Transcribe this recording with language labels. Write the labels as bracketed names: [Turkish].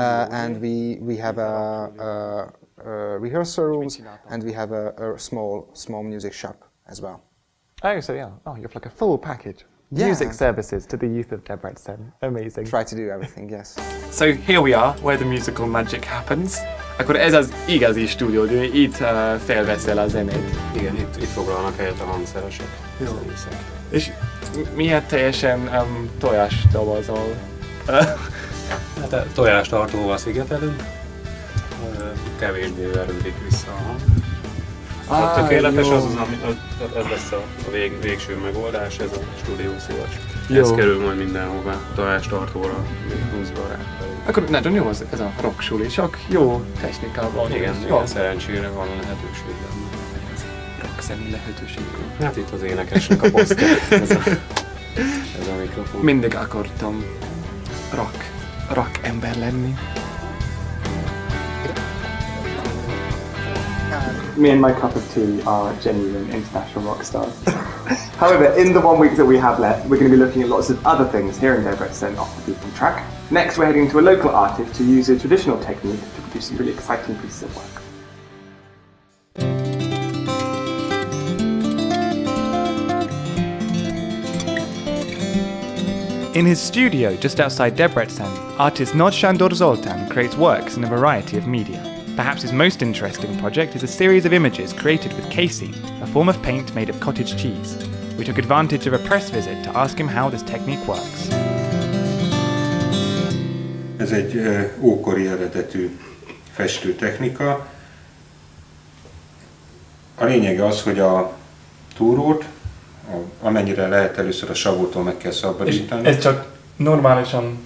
[English] And we have a rehearsal rooms, and we have a small music shop as well. Oh, so yeah. Oh, you have like a full package. Yeah. Music services to the youth of Debrecen. Amazing. Try to do everything, yes. So here we are, where the musical magic happens. [Hungarian] Akkor ez az igazi stúdió, itt felveszel a zenét. Igen, itt foglalnak helyet a hangszeresek. Jó. És miért teljesen tojást dolgozol? Hát a tojástartóval szigetelünk, kevésbé verődik vissza a hang. A tökéletes az, ez lesz a végső megoldás, ez a stúdiószivacs. Ez kerül majd mindenhová, tojástartóra, még húzva rá. Akkor nagyon jó ez a rock suli, csak jó technikával. Igen, szerencsére van lehetőség benne. Rock zeni lehetőség. Hát itt az énekesnek a posztja, ez a mikrofon. Mindig akartam rock ember lenni. [English] Me and my cup of tea are genuine international rock stars. However, in the 1 week that we have left, we're going to be looking at lots of other things here in Debrecen off the beaten track. Next, we're heading to a local artist to use a traditional technique to produce some really exciting pieces of work. In his studio just outside Debrecen, artist Nagy Sándor Zoltán creates works in a variety of media. Perhaps his most interesting project is a series of images created with casein, a form of paint made of cottage cheese. We took advantage of a press visit to ask him how this technique works. [Hungarian] Ez egy ókori eredetű festőtechnika. A lényege az, hogy a túrót, amennyire lehet először a savótól meg kell szabadítani. Ez csak normálisan...